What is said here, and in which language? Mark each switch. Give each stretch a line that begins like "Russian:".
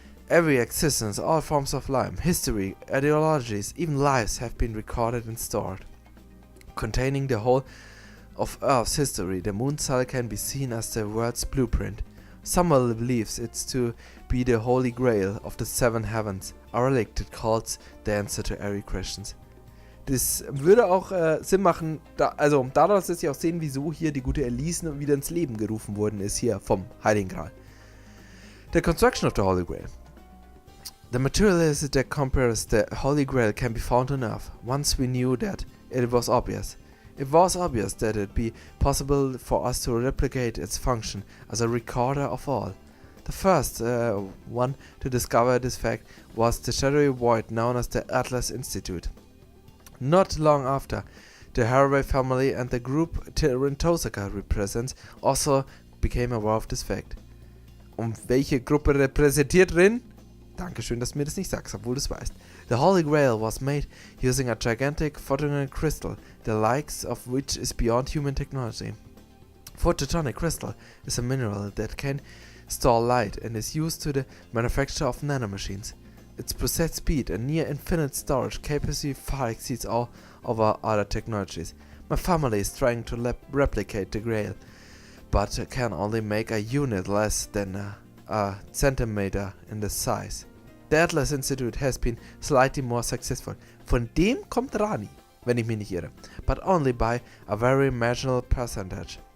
English: Every existence, all forms of life, history, ideologies, even lives have been recorded and stored. Containing the whole of Earth's history, the moon cell can be seen as the world's blueprint. Someone believes it's to be the Holy Grail of the seven heavens, a relic that calls the answer to every question.
German: Das würde auch Sinn machen, daraus lässt sich auch sehen, wieso hier die gute Elise wieder ins Leben gerufen worden ist, hier vom Heiligen Gral.
English: The construction of the Holy Grail. The materialist that compares the Holy Grail can be found on Earth. Once we knew that, it was obvious. It was obvious that it would be possible for us to replicate its function as a recorder of all. The first one to discover this fact was the shadowy void known as the Atlas Institute. Not long after, the Haraway family and the group Rin Tohsaka represents also became aware of this fact.
German: Und welche Gruppe repräsentiert Rin? Dankeschön, dass du mir das nicht sagst, obwohl du es weißt.
English: The Holy Grail was made using a gigantic photonic crystal, the likes of which is beyond human technology. Photonic crystal is a mineral that can store light and is used to the manufacture of nanomachines. Its process speed and near infinite storage capacity far exceeds all of our other technologies. My family is trying to replicate the Grail, but can only make a unit less than a centimeter in the size. The Atlas Institute has been slightly more successful.
German: Von dem kommt Rani, wenn ich mich nicht irre,
English: but only by a very marginal percentage.